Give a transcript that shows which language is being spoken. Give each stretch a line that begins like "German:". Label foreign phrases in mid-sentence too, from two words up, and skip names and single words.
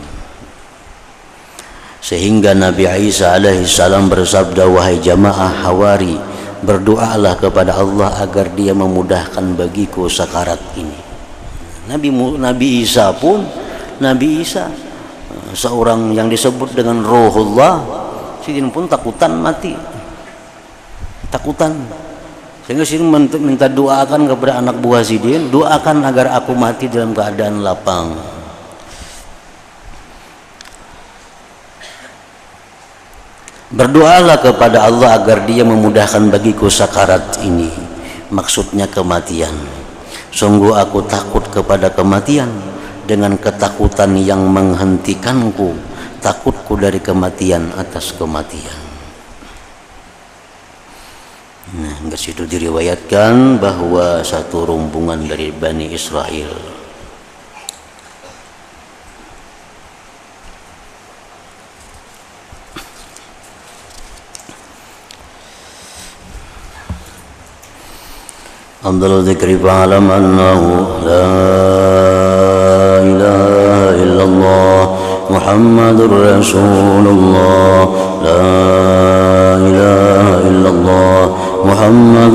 Indonesian: Sehingga Nabi Isa
Arabic: عليه السلام
Indonesian: bersabda, wahai jamaah Hawari, berdoalah kepada Allah agar dia memudahkan bagiku sakarat ini. Nabi Isa pun, Nabi Isa seorang yang disebut dengan Ruhullah,
Banjar: sidin pun takutan mati, takutan.
Indonesian: Sehingga sidin minta doakan kepada anak buah sidin, doakan agar aku mati dalam keadaan lapang. Berdoalah kepada Allah agar dia memudahkan bagiku sakarat ini, maksudnya kematian. Sungguh aku takut kepada kematian dengan ketakutan yang menghentikanku, takutku dari kematian atas kematian. Nah, di situ diriwayatkan bahwa satu rombongan dari Bani Israel
Arabic: أفضل الذكر فاعلم أنه لا إله إلا الله محمد رسول الله لا إله إلا الله محمد